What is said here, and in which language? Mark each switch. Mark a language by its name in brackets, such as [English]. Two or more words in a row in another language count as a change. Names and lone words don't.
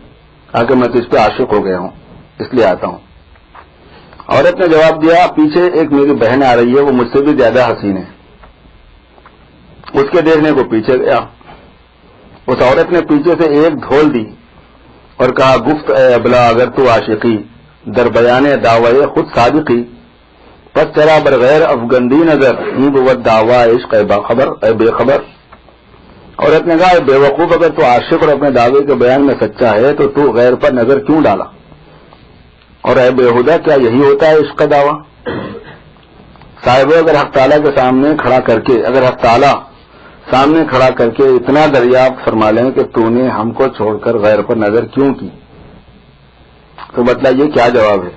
[Urdu] کہ میں تو اس پہ عاشق ہو گیا ہوں اس لیے آتا ہوں. عورت نے جواب دیا, پیچھے ایک میری بہن آ رہی ہے, وہ مجھ سے بھی زیادہ حسین ہے. اس کے دیکھنے کو پیچھے گیا. اس عورت نے پیچھے سے ایک دھول دی اور کہا, [Persian] گفت اے ابلا اگر تو عاشقی در بیان دعوی خود صادقی, پس چرا برغیر افگندی نظر این بود دعوی عشق اے باخبر اے بے خبر. [Urdu] عورت نے کہا, بے وقوف, اگر تو عاشق اور اپنے دعوے کے بیان میں سچا ہے تو غیر پر نظر کیوں ڈالا؟ اور اے بےہودہ, کیا یہی ہوتا ہے عشق کا دعویٰ؟ صاحب, اگر حق تعالیٰ کے سامنے کھڑا کر کے, اگر حق تعالیٰ سامنے کھڑا کر کے اتنا دریافت فرما لیں کہ تو نے ہم کو چھوڑ کر غیر پر نظر کیوں کی, تو بتلا یہ کیا جواب ہے؟